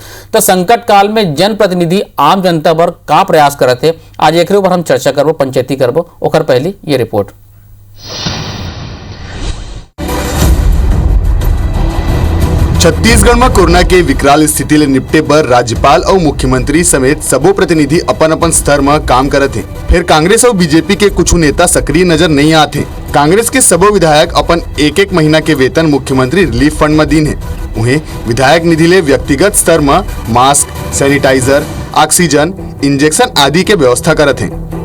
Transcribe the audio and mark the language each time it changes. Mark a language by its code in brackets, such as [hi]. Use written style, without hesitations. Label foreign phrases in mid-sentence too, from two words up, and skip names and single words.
[hne] तो संकट काल में जनप्रतिनिधि आम जनता पर का प्रयास करत है, आज एक ऊपर हम चर्चा करबो, पंचायती करबो। ओकर पहली ये रिपोर्ट। छत्तीसगढ़ में कोरोना के विकराल स्थिति ले निपटे बर राज्यपाल और मुख्यमंत्री समेत सबो प्रतिनिधि अपन अपन स्तर में काम करत हैं। फिर कांग्रेस और बीजेपी के कुछ नेता सक्रिय नजर नहीं आते। कांग्रेस के सबो विधायक अपन एक एक महीना के वेतन मुख्यमंत्री [en] relief fund [hne] में दीन है। उन्हें विधायक निधि ले व्यक्तिगत स्तर में मास्क, सैनिटाइजर, ऑक्सीजन, इंजेक्शन आदि के व्यवस्था करत हैं।